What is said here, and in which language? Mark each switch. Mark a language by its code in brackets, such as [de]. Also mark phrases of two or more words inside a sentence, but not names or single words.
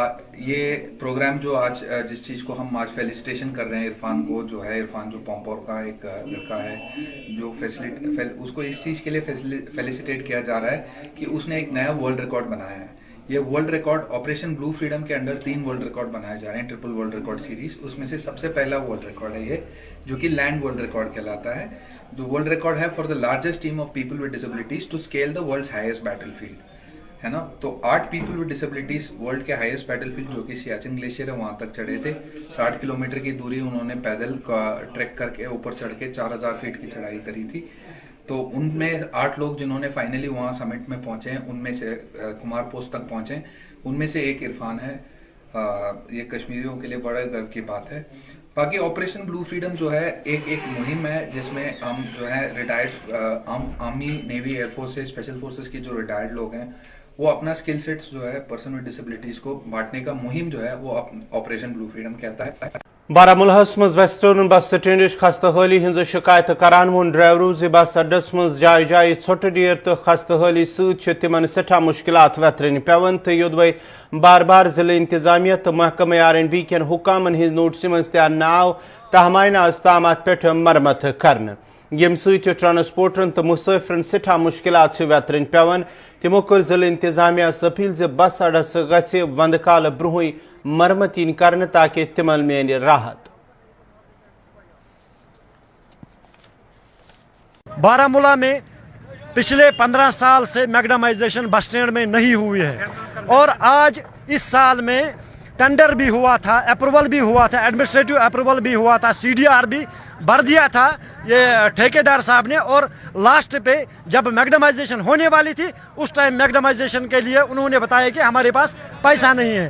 [ur] یہ پروگرام جو آج جس چیز کو ہم آج فیلیسیٹیشن کر رہے ہیں عرفان کو, جو ہے عرفان جو پومپور کا ایک لڑکا ہے, جو اس کو اس چیز کے لیے فیلیسیٹیٹ کیا جا رہا ہے کہ اس نے ایک نیا [en] world record [ur] بنایا ہے. یہ [en] world record [ur] آپریشن بلو فریڈم کے انڈر 3 [en] world record [ur] بنائے جا رہے ہیں, [en] triple world record series. [ur] اس میں سے سب سے پہلا [en] world record [ur] ہے یہ, جو کہ [en] land world record [ur] کہلاتا ہے. جو ورلڈ ریکارڈ ہے [en] for the largest team of people with disabilities to scale the world's highest battlefield, [ur] ہے نا. تو 8 [en] people with disabilities [ur] ورلڈ کے [en] highest battlefield [ur] جو کہ سیاچن گلیشیئر ہے وہاں تک چڑھے تھے. 60 کلومیٹر کی دوری انہوں نے پیدل ٹریک کر کے اوپر چڑھ کے 4000 فیٹ کی چڑھائی کری تھی. تو ان میں 8 لوگ جنہوں نے فائنلی وہاں سمٹ میں پہنچے ہیں, ان میں سے کمار پوسٹ تک پہنچے, ان میں سے ایک عرفان ہے. یہ کشمیریوں کے لیے بڑا گرو کی بات ہے. باقی آپریشن بلو فریڈم جو ہے ایک مہم ہے جس میں ہم جو ہے ریٹائرڈ آرمی, نیوی, [en] air force [ur] سے [en] special forces [ur] کے جو ریٹائرڈ لوگ ہیں وہ اپنا [en] skill sets [ur] جو ہے [en] person with disabilities [ur] کو بانٹنے کا مہم جو ہے وہ آپریشن بلو فریڈم کہتا ہے. [ks] بارہمولہ مز [en] western bus stand [ks] خستہ حالی ہز شکایت کران وون ڈرائیورو زِ بس اڈس مز جائے جائے ژھوٹ ڈیر تو خستہ حالی ست تمن سٹھا مشکلات وترن پیون تو یودوے بار بار ضلع انتظامیہ تو محکمہ R&B کن حکامن ہز نوٹس مز تہ ناو تہمائنہ استامات پہ مرمت کرنے, یم ست ٹرانسپورٹرن تو مسافرن سٹھا مشکلات وترن پیون. تمو کر ضلع انتظامیہ اپیل زِ بس اڈس گژھِ وند کال برونہے مرمت ین کرنے تاکہ تمن میل راحت. [ur] بارہمولہ میں پچھلے 15 سال سے میگڈمائزیشن [en] bus stand [ur] میں نہیں ہوئی ہے, اور آج اس سال میں ٹینڈر بھی ہوا تھا, اپروول بھی ہوا تھا, [en] administrative approval [ur] بھی ہوا تھا, CDR بھی بھر دیا تھا یہ ٹھیکیدار صاحب نے. اور لاسٹ پہ جب میگڈمائزیشن ہونے والی تھی اس ٹائم میگڈمائزیشن کے لیے انہوں نے بتایا کہ ہمارے پاس پیسہ نہیں ہے.